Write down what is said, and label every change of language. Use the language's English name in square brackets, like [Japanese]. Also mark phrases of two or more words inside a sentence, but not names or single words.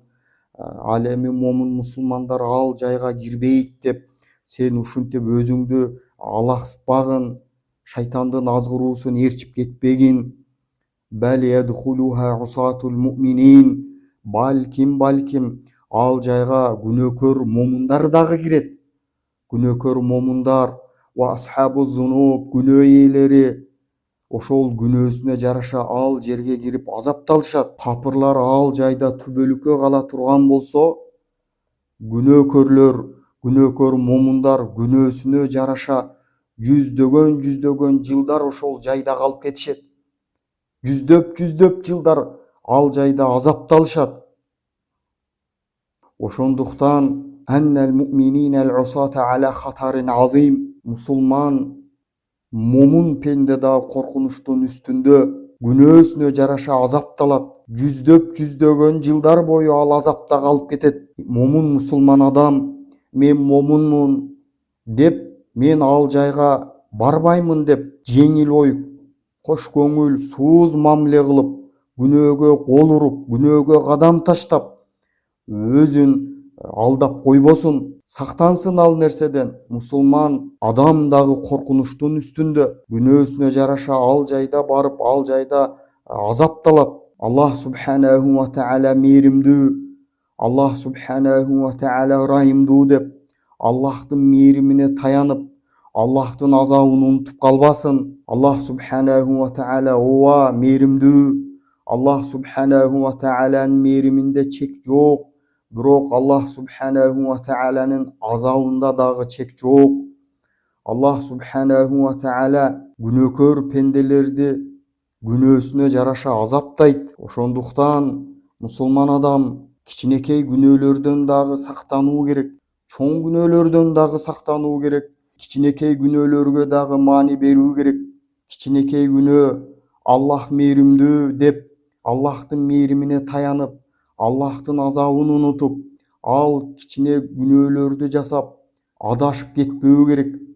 [Kyrgyz] Ал эми момун мусулмандар ал жайга кирбейт деп сен ушинтип өзүңдү алаксытпагын, шайтандын азгыруусун ээрчип кетпегин. Балким ал жайга күнөөкөр момундар дагы кирет. Күнөөкөр момундар [Arabic] وأصحاب الذنوب, [Kyrgyz] күнөө ээлери ошол күнөөсүнө жараша ал жерге кирип азапталышат. Капырлар ал жайда түбөлүккө кала турган болсо, күнөөкөр момундар күнөөсүнө жараша жүздөгөн жылдар ошол жайда калып кетишет. Жүздөп жылдар ал жайда азапталышат. [Arabic] Ошондуктан إن المؤمنين العصاة على خطر عظيم. [Kyrgyz] Мусулман момун пенде дагы коркунучтун үстүндө, күнөөсүнө жараша азапталат. Жүздөгөн жылдар бою ал азапта калып кетет. Момун мусулман адам мен момунмун деп, мен ал жайга барбаймын деп жеңил ой, кош көңүл, сууз мамиле кылып, күнөөгө кол уруп, күнөөгө кадам таштап, өзүн алдап койбосун, сактансын ал нерседен. Мусулман адам дагы коркунучтун үстүндө, күнөөсүнө жараша ал жайда барып, ал жайда азапталат. [Arabic] الله سبحانه وتعالى [Kyrgyz] мээримдүү, [Arabic] الله سبحانه وتعالى [Kyrgyz] ырайымдуу деп, Аллахтын мээримине таянып, Аллахтын азабын унутуп калбасын. [Arabic] الله سبحانه وتعالى [Kyrgyz] ооба мээримдүү. [Arabic] الله سبحانه [Kyrgyz] ва тааланын мээриминде чек жок. Бирок [Arabic] الله سبحانه [Kyrgyz] ва тааланын азабында дагы чек жок. [Arabic] الله سبحانه وتعالى [Kyrgyz] күнөөкөр пенделерди күнөөсүнө жараша азаптайт. Ошондуктан мусулман адам кичинекей күнөөлөрдөн дагы сактануу керек, чоң күнөөлөрдөн дагы сактануу керек. Кичинекей күнөөлөргө дагы маани берүү керек. Кичинекей күнөө Аллах мээримдүү деп, Аллахтын мээримине таянып, Аллахтын азабын унутуп, ал кичине күнөөлөрдү жасап адашып кетпөө керек.